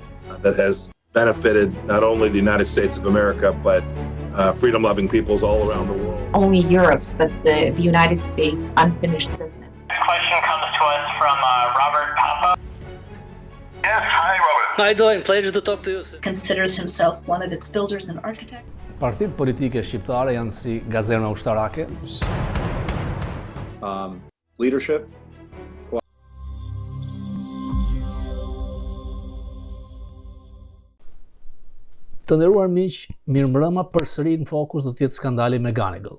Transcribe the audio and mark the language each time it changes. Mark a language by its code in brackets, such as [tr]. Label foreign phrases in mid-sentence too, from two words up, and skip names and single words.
[en] That has benefited not only the United States of America, but freedom-loving peoples all around the world. Only Europe's, but the United States' unfinished business. This question comes to us from Robert Papa. Yes, hi Robert. How you doing? Pleasure to talk to you. Considers himself one of its builders and architects. [sq] Partitë politike shqiptare janë si gazerna ushtarake. Leadership. Të nderuar miq, mirëmbrëma përsëri në Fokus do të jetë skandali me McGonigal.